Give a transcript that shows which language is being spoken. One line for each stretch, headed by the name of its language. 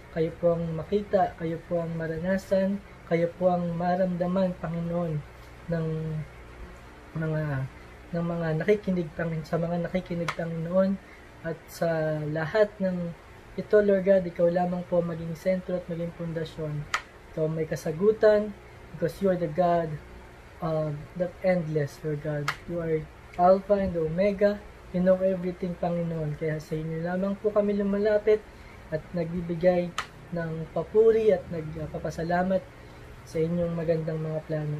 Filipino: Kayo po ang makita, kayo po ang maranasan, kayo po ang maramdaman, Panginoon, ng mga nakikinig, sa mga nakikinig, Panginoon. At sa lahat ng ito, Lord God, ikaw lamang po maging sentro at maging pundasyon.
English: Ikaw may kasagutan because you are the God that endless, Lord God. You are Alpha and Omega. You know everything, Panginoon.
Filipino: Kaya sa inyo lamang po kami lumalapit at nagbibigay ng papuri at nagpapasalamat sa inyong magandang mga plano.